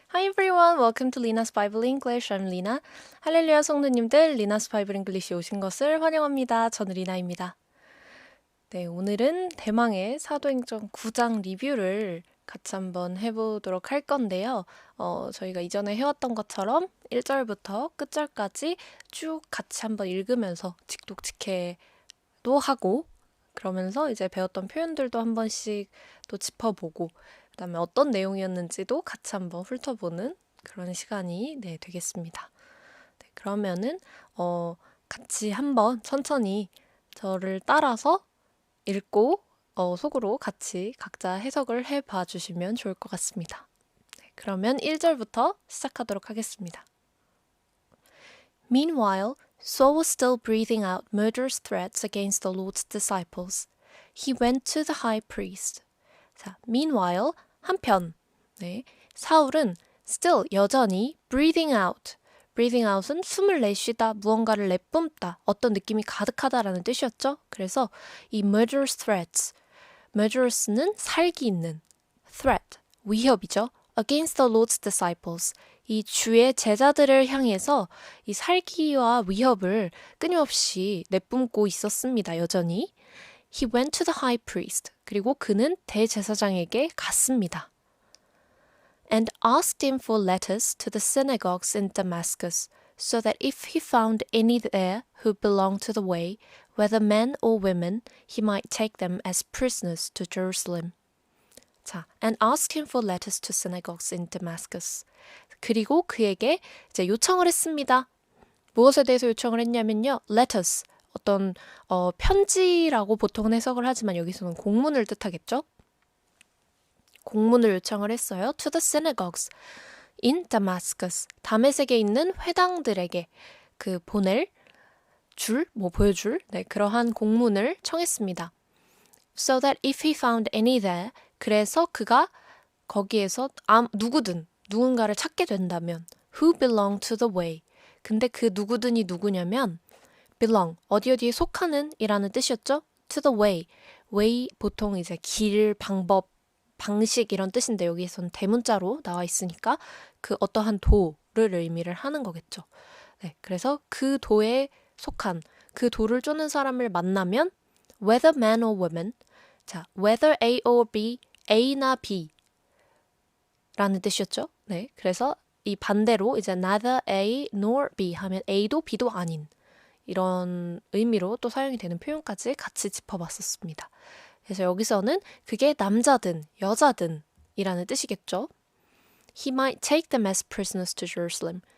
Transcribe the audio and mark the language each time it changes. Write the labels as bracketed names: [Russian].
[English] everyone, welcome to Lina's Bible English. I'm Lina. [Korean] 할렐루야 성도님들, Lina's Bible English에 오신 것을 환영합니다. 저는 리나입니다. 네, 오늘은 대망의 사도행전 9장 리뷰를 같이 한번 해보도록 할 건데요. 저희가 이전에 해왔던 것처럼 1절부터 끝절까지 쭉 같이 한번 읽으면서 직독직해도 하고 그러면서 이제 배웠던 표현들도 한 번씩 또 짚어보고 그다음에 어떤 내용이었는지도 같이 한번 훑어보는 그런 시간이 되겠습니다. 네, 그러면은 같이 한번 천천히 저를 따라서 읽고 속으로 같이 각자 해석을 해봐 주시면 좋을 것 같습니다. 네, 그러면 1절부터 시작하도록 하겠습니다. [English] Meanwhile, Saul was still breathing out murderous threats against the Lord's disciples. He went to the high priest. [Korean] 자, meanwhile, 한편, 네, 사울은 still, 여전히 breathing out. breathing out은 숨을 내쉬다, 무언가를 내뿜다, 어떤 느낌이 가득하다라는 뜻이었죠. 그래서 이 murderous threats, murderous는 살기 있는, threat, 위협이죠. [English] against the Lord's disciples, [Korean] 이 주의 제자들을 향해서 이 살기와 위협을 끊임없이 내뿜고 있었습니다. 여전히. [English] He went to the high priest. [Korean] 그리고 그는 대제사장에게 갔습니다. [English] And asked him for letters to the synagogues in Damascus, so that if he found any there who belonged to the way, whether men or women, he might take them as prisoners to Jerusalem. 자, and asked him for letters to synagogues in Damascus. [Korean] 그리고 그에게 이제 요청을 했습니다. 무엇에 대해서 요청을 했냐면요. letters, 어떤 편지라고 보통은 해석을 하지만 여기서는 공문을 뜻하겠죠? 공문을 요청을 했어요. [English] To the synagogues in Damascus. [Korean] 다메섹에 있는 회당들에게 그 보낼 보여줄 그러한 공문을 청했습니다. [English] So that if he found any there, [Korean] 그래서 그가 거기에서 누군가를 찾게 된다면 [English] who belong to the way. [Korean] 근데 그 누구든이 누구냐면 belong, 어디에 속하는 이라는 뜻이었죠? [English] To the way. [Korean] way 보통 이제 길, 방법, 방식 이런 뜻인데 여기에서는 대문자로 나와 있으니까 그 어떠한 도를 의미를 하는 거겠죠. 네, 그래서 그 도에 속한 그 도를 쫓는 사람을 만나면 [English] whether man or woman. [Korean] 자, whether A or B, A나 B 라는 뜻이었죠. 네, 그래서 이 반대로 이제 neither A nor B 하면 A도 B도 아닌 이런 의미로 또 사용이 되는 표현까지 같이 짚어봤었습니다. 그래서 여기서는 그게 남자든 여자든 이라는 뜻이겠죠. [English] He might take them as prisoners to Jerusalem.